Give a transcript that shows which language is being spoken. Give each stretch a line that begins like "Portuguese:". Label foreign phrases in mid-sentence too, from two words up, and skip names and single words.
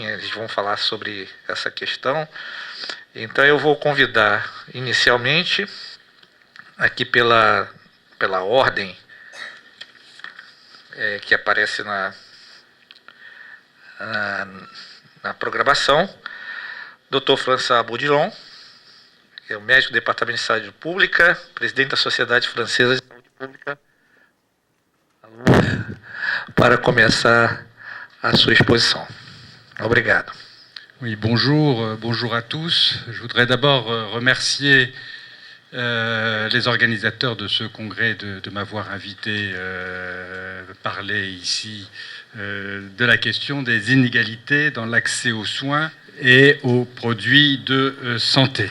Portuguese: Eles vão falar sobre essa questão. Então eu vou convidar inicialmente, aqui pela ordem que aparece na programação, Dr. François Bourdillon, que é o médico do Departamento de Saúde Pública, presidente da Sociedade Francesa de Saúde Pública, para começar a sua exposition. Obrigado.
French: Oui, bonjour à tous. Je voudrais d'abord remercier les organisateurs de ce congrès de m'avoir invité parler ici de la question des inégalités dans l'accès aux soins et aux produits de santé.